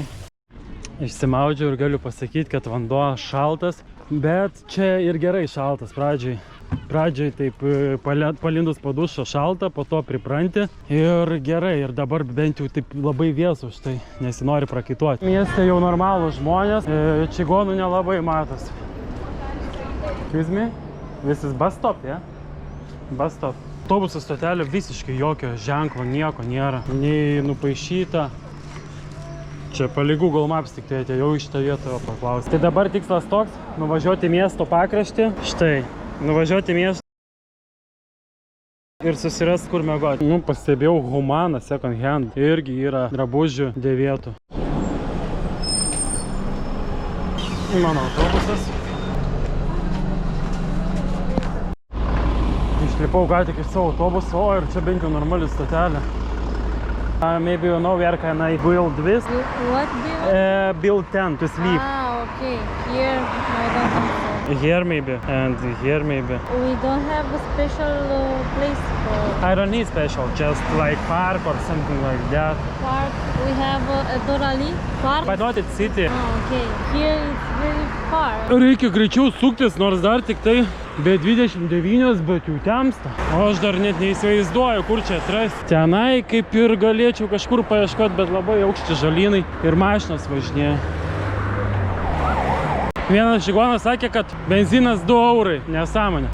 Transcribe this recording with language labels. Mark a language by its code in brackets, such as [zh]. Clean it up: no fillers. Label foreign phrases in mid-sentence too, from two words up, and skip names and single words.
[lt] Išsimaudžiau ir galiu pasakyti, kad vanduo šaltas, bet čia ir gerai šaltas pradžiai. Pradžiai taip palindus po dušo šalta, po to pripranti ir gerai. Ir dabar bent jau taip labai vėsu už tai, nesinori prakaituoti. Mieste jau normalūs žmonės, čigonų nelabai matosi. [en] Excuse me? This is bus stop, yeah? Bus stop. [lt] Autobusų stotelė visiškai jokio ženklo, nieko nėra. Nei nupaišyta. Čia palei Google Maps tik tai atėjau iš šitą vietą paklausti. Tai dabar tikslas toks, nuvažiuoti miesto pakraštį. Štai, nuvažiuoti miesto ir susirasti kur miegoti. Nu, pastebėjau Humana [en] second hand. [lt] Irgi yra drabužių dėvėtų. Mano autobusas. Išlipau gal tik iš savo autobuso, ir čia bent jau normali stotelė. [en] Maybe you know where can I build this? What build? Build tent to sleep. Ah, okay. Here, I don't think so. Here maybe, and here maybe. We don't have a special place for I don't need special, just like park or something like that. park. We have a Dorali park. But not at city. Oh, okay. Here it's very far. [lt] Reikia greičiau suktis, nors dar tik tai be 29, bet jau temsta. O aš dar net neįsivaizduoju, kur čia atrasti. Tenai kaip ir galėčiau kažkur paieškoti, bet labai aukšti žalynai ir mašinos važinėja. Vienas čigonas sakė, kad benzinas 2 eurai, nesąmonė.